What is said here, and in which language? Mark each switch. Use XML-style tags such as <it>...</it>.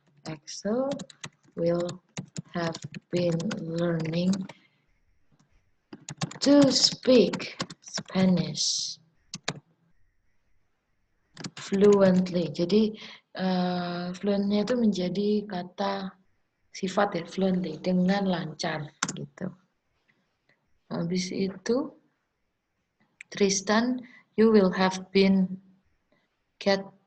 <en>Axel will have been learning to speak Spanish fluently.</en> <id>Jadi fluentnya itu menjadi kata sifat ya, fluently, dengan lancar gitu. Habis itu</id> <en>Tristan, you will have been get.</en>